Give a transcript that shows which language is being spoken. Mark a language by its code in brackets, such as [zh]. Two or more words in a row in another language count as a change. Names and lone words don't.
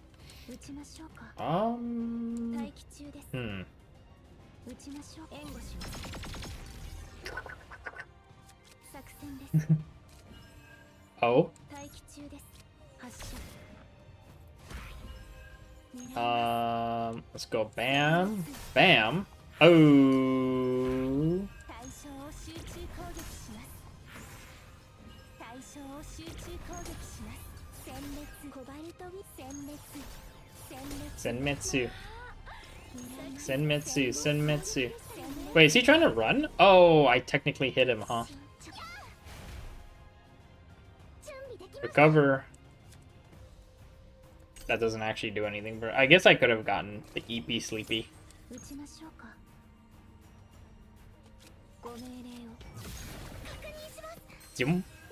[en] Oh? Let's go bam, bam. Oh. Senmetsu. Senmetsu, Senmetsu. Wait, is he trying to run? Oh, I technically hit him, huh? Recover. That doesn't actually do anything, but I guess I could have gotten the EP Sleepy. Zoom.